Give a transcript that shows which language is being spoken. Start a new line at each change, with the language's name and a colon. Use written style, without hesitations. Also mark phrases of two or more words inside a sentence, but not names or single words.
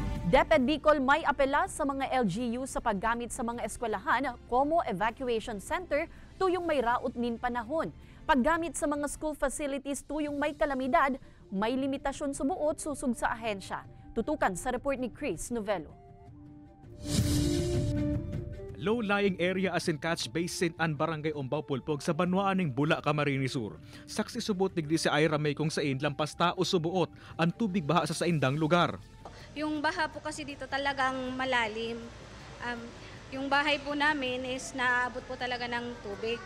Bikol: DepEd Bicol may apela sa mga LGU sa paggamit sa mga eskwelahan como evacuation center tuyong may raot nin panahon. Paggamit sa mga
English: school facilities
Bikol: tuyong may kalamidad, may limitasyon subuot susug sa ahensya. Tutukan sa report ni Chris Novelo.
English: Low-lying area
Bikol: as in Catch Basin and Barangay Umbaw Pulpog sa Banwaan ng Bula, Camarines Sur. Saksi subot digdi si Ira May kung sain lampas tao subuot ang tubig baha sa saindang lugar.
Filipino: Yung baha po kasi dito talagang malalim. Yung bahay po namin is naabot po talaga ng tubig.